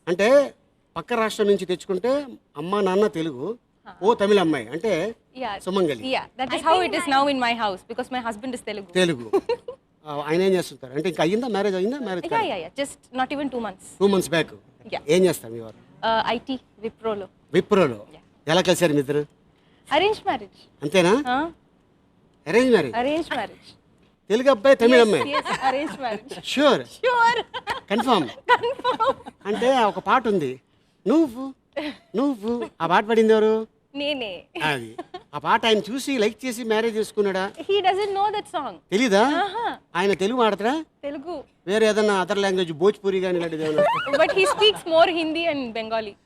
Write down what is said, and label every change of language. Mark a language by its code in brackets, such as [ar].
[te] అంటే పక్క రాష్ట్రం నుంచి తెచ్చుకుంటే అమ్మా నాన్న తెలుగు, ఓ తమిళ అమ్మాయి అంటే [en] Yeah. [te] Sumangali [en] Yeah, that is how it is now in my house because my husband is Telugu. [te] Telugu. ఆయన ఏం చేస్తుంటారు అంటే ఇంకా అయ్యిందా, మ్యారేజ్ అయ్యిందా? [en] Marriage Yeah. Just not even 2 months. 2 months back. Yeah. [te] ఏం చేస్తారు మీ వారు? [en] IT, Wipro lo. [te] విప్రోలో. ఎలా కలిసారు మీ ఇద్దరు? [en] Arranged marriage. [te] అంతేనా? Huh? [en] Arrange marriage. Arranged marriage. [te] Telugu అబ్బాయి తమిళ అమ్మాయి. [en] Yes, arranged marriage. Sure, Sure. Confirm. [te] అంటే ఒక పాట ఉంది, నువ్వు నువ్వు, ఆ పాట పడింది ఎవరు? Nene. అది ఆ పాట ఆయన చూసి లైక్ చేసి marriage చేసుకున్నాడా? [en] He doesn't know that song. [te] తెలీదా? Uh-huh. ఆయన తెలుగు మాడతారా? Telugu. వేరే ఏదన్నా [en] other language, [te] భోజ్పూరి కానీ ఇలాంటిది ఏమన్నా? [en] But he speaks more Hindi and Bengali.